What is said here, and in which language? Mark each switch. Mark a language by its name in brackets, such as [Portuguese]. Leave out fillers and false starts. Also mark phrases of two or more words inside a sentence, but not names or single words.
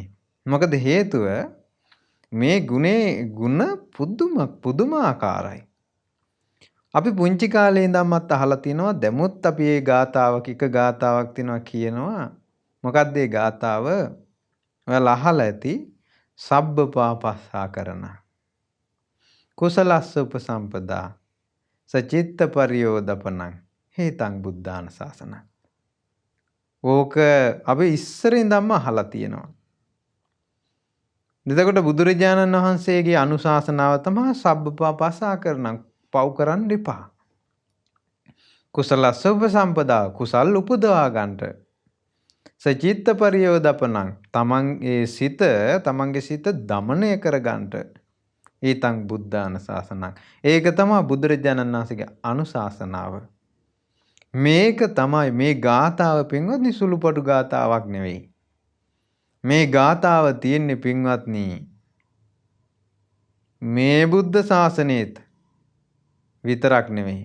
[Sinhala] මොකද හේතුව මේ ගුණ පුදුමාකාරයි. අපි පුංචි කාලේ ඉඳන්මත් අහලා තිනවා. දැමුත් අපි මේ ගාතාවක් එක ගාතාවක් තිනවා කියනවා. මොකක්ද ඒ ගාතාව? ඔයාලා අහලා ඇති. [Pali] සබ්බපාපස්සා කරන කුසලස්ස උපසම්පදා සචිත්ත පරියෝදපනං හේතං බුද්ධාන ශාසනං. [Sinhala] ඕක අපි ඉස්සර ඉඳන්ම අහලා තියෙනවා. එතකොට බුදුරජාණන් වහන්සේගේ අනුශාසනාව තමයි [Pali] සබ්බපාපස්සා කරන [Sinhala] පව් කරන්න එපා. [Pali] කුසලස්ස උපසම්පදා [Sinhala] කුසල් උපදවා ගන්නට. [Pali] සචිත්ත පරියෝදපනං [Sinhala] තමන්ගේ සිත දමනය කර ගන්නට. [Pali] ඊතං බුද්ධාන ශාසනං. [Sinhala] ඒක තමයි බුදුරජාණන් වහන්සේගේ අනුශාසනාව. මේක තමයි මේ ගාථාව පින්වත්නි සුළුපටු ගාථාවක් නෙවෙයි. මේ ගාථාව තියෙන්නේ පින්වත්නි මේ බුද්ධ ශාසනයේත් විතරක් නෙවෙයි.